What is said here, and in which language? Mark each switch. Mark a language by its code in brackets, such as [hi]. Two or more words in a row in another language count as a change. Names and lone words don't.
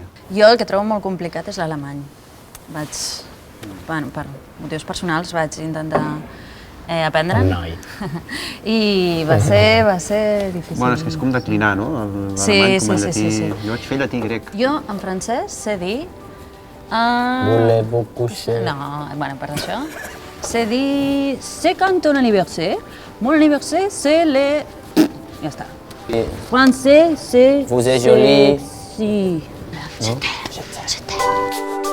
[ca] Jo el que trobo molt complicat és l'alemany. Per motius personals vaig intentar aprendre'n. Un noi. I va ser difícil. Bueno, és que és com declinar, no? L'alemany com el llatí. Jo vaig fer llatí grec. Jo, en francès, sé dir... [fr] Voulez-vous coucher? [ca] No, bueno, per això. Sé dir... [fr] C'est quand ton anniversaire. Mon anniversaire, c'est le... [ca] Ja està. [fr] Français, c'est... Vous êtes jolie. [ca] Si. [fr] Non? Je t'aime.